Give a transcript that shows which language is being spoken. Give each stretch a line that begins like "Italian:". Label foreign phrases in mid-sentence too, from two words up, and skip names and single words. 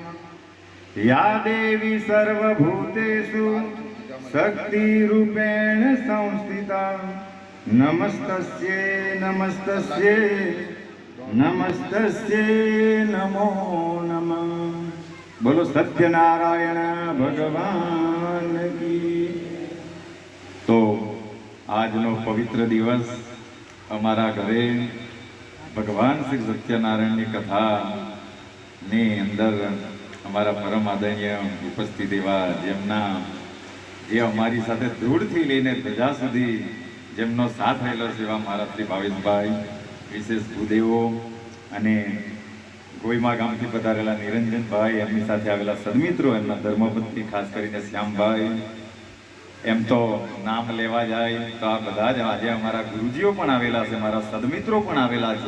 Sanskrit: या देवी सर्वभूतेषु शक्तिरूपेण संस्थिता नमस्तस्यै नमस्तस्यै नमस्तस्यै नमो नमः.
Hindi: बोलो सत्यनारायण भगवान की.
Gujarati: तो આજનો પવિત્ર દિવસ અમારા ઘરે ભગવાન શ્રી સત્યનારાયણની કથાની અંદર અમારા પરમ આદરણીય ઉપસ્થિત એવા જેમના જે અમારી સાથે ધૂળથી લઈને ધજા સુધી જેમનો સાથ રહેલો છે એવા મારા શ્રી ભાવેશભાઈ, વિશેષ ભૂદેવો અને ગોઈમા ગામથી પધારેલા નિરંજનભાઈ, એમની સાથે આવેલા સદમિત્રો, એમના ધર્મપત્ની ખાસ કરીને શ્યામભાઈ, એમ તો નામ લેવા જાય તો આ બધા જ આજે અમારા ગુરુજીઓ પણ આવેલા છે, મારા સદમિત્રો પણ આવેલા છે.